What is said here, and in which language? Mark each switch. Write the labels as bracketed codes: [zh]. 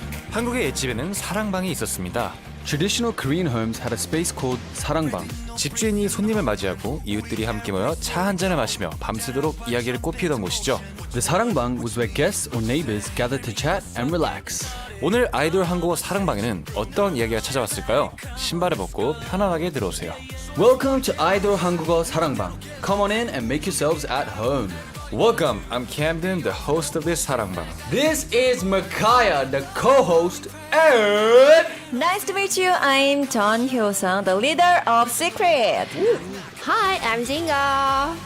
[ko] 한국의 옛집에는 사랑방이 있었습니다. [en] Traditional Korean homes had a space called 사랑방. [ko] 집주인이 손님을 맞이하고 이웃들이 함께 모여 차 한 잔을 마시며 밤새도록 이야기를 꽃피우던 곳이죠. [en] The 사랑방 was where guests or neighbors gathered to chat and relax. [ko] 오늘 아이돌 한국어 사랑방에는 어떤 이야기가 찾아왔을까요? 신발을 벗고 편안하게 들어오세요. [en] Welcome to 아이돌 한국어 사랑방. Come on in and make yourselves at home. Welcome, I'm Camden, the host of this 사랑방. This is Makaya, the co-host, and Nice to meet you. I'm John Hyosung, the leader of Secret. Hi, I'm Jinga.